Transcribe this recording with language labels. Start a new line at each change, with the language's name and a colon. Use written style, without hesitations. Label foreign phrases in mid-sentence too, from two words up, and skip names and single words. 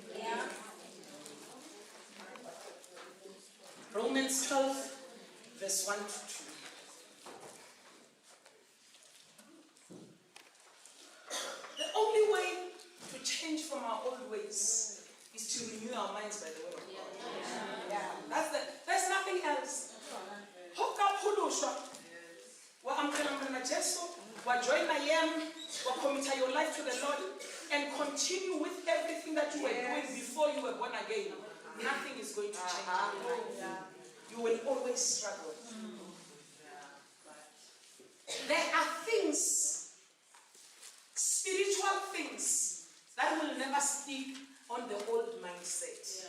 English: Romans 12, verse 1 to 2. The only way to change from our old ways is to renew our minds by the word of God. There's nothing else. Hook up Hulushwa.
Xhosa: Wa amkela Jesu, wa
English: join IAM, wa commit your life to the Lord, and continue with everything that you were doing before you were born again. Nothing is going to change. You will always struggle. There are things, spiritual things, that will never stick on the old mindset.